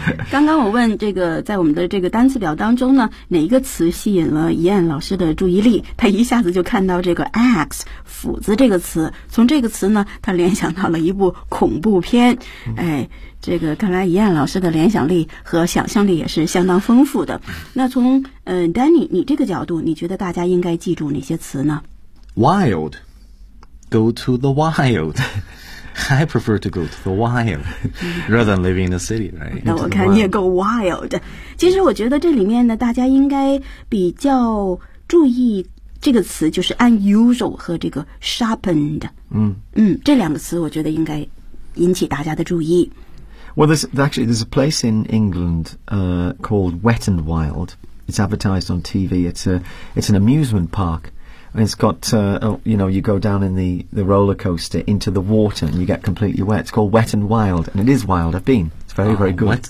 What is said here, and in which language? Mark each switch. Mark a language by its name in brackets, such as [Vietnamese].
[Chinese] 刚刚我问这个在我们的这个单词表当中呢哪一个词吸引了Ian老师的注意力他一下子就看到这个 axe, 斧子这个词。从这个词呢他联想到了一部恐怖片。哎。这个看来Ian老师的联想力和想象力也是相当丰富的。那从Danny, 你这个角度你觉得大家应该记住哪些词呢 [English] ?Wild. Go to the wild. I prefer to go to the wild rather than living in the city, right? [Chinese] 那我看你也够 wild。其实我觉得这里面呢，大家应该比较注意这个词，就是 unusual 和这个 sharpened。嗯嗯，这两个词我觉得应该引起大家的注意。 [English] Well, there's a place in England called Wet and Wild. It's advertised on TV. It's an amusement park. And it's got, you know, you go down in the roller coaster into the water and you get completely wet. It's called Wet and Wild. And it is wild. I've been. It's very, very good.